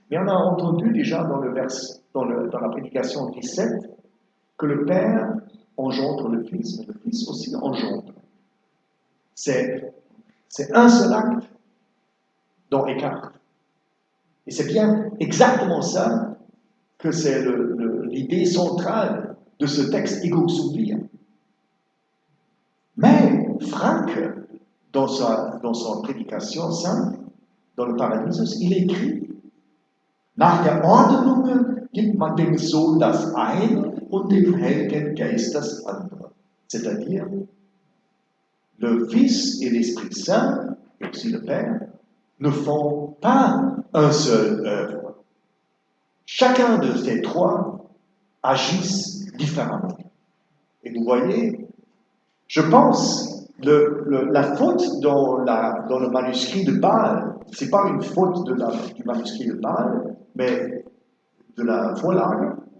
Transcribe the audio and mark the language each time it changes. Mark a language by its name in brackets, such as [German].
[French] Mais on a entendu déjà dans la prédication 17 que le Père engendre le Fils, mais le Fils aussi engendre. C'est un seul acte dans Eckhart. Et c'est bien exactement ça que c'est l'idée centrale de ce texte Ego Sum. Mais Franck, dans sa prédication simple, dans le Paradisus, il écrit: [German] Nach der Ordnung gibt man dem Sohn das eine und dem Heiligen Geist das andere. [French] C'est-à-dire, le Fils et l'Esprit Saint, et aussi le Père, ne font pas un seul œuvre. Chacun de ces 3 agissent différemment. Et vous voyez, je pense, la faute dans le manuscrit de Bâle, ce n'est pas une faute du manuscrit de Bâle, mais de la Vorlage.